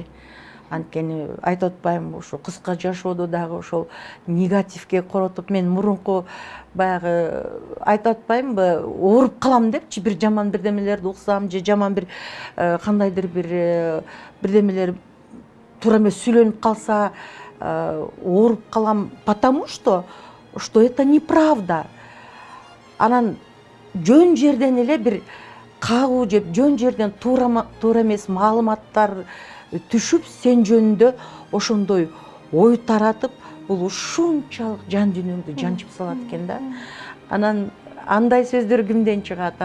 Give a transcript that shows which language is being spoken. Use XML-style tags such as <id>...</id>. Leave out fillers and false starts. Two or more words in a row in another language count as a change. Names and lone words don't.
<ky>Анткени айтып атпайм, ушу кыска жашоодо дагы ошол негативге коротуп, мен мурунку баягы айтып атпаймынбы, ооруп калам депчи, бир жаман бирдемелерди уксам же жаман бир кандайдыр бир бирдемелер туура эмес сүйлөнүп калса ооруп калам,</ky> <ru>потому что это неправда.</ru> <ky>Анан жөн жерден эле бир кагуу жеп, жөн жерден туура эмес маалыматтар түшүп, сен жөнүндө ошондой ой таратып, бул ушунчалык жан дүйнөңдү жанчып салат экен да. Анан андай сөздөр кимден чыгат?</ky>